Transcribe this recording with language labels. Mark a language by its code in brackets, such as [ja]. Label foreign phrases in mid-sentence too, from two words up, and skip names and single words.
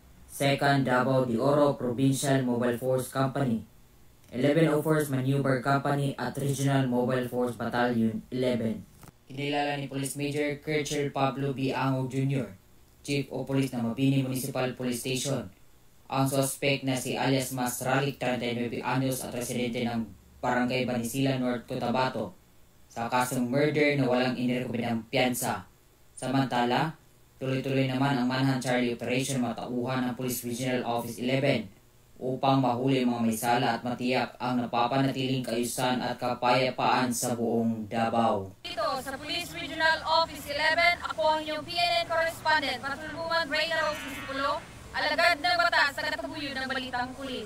[tl] 2nd Davao de Oro Provincial Mobile Force Company, 1101st Maneuver Company at Regional Mobile Force Battalion 11. Kinilala ni Police Major Kirchel Pablo B. Angog Jr., Chief of Police ng Mabini Municipal Police Station, ang suspect na si alias Masralik, 39 anyos at residente ng Barangay Banisila North, Cotabato sa kasong murder na walang inirekomendang piyansa. Samantala, tuloy-tuloy naman ang Manhunt Charlie Operation matauhan ng Police Regional Office 11 upang mahuli mga may sala at matiyak ang napapanatiling kaayusan at kapayapaan sa buong Davao. Dito sa Police Regional Office 11, ako ang iyong PNN correspondent, Patrolwoman Reyna Rose Disipulo, alagad ng batas sa katataguyod ng Balitang Pulis.